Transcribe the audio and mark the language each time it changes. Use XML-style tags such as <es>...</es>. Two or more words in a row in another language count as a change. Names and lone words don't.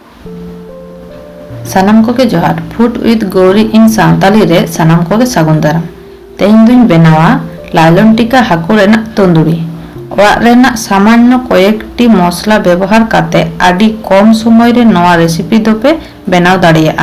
<sat>सानाम कोगे जोहार फूड विथ गौरी इन सानताली रे सानाम कोगे सागुन दाराम। तेहेन दुई बेनावा लायलन टिका हाको रेना तंदूरी। ओराग रेना सामान्य कयेकटी मसला व्यवहार काते आडी कम समय रे नवा रेसिपि दोपे बेनाव दाड़ियागआ।</sat>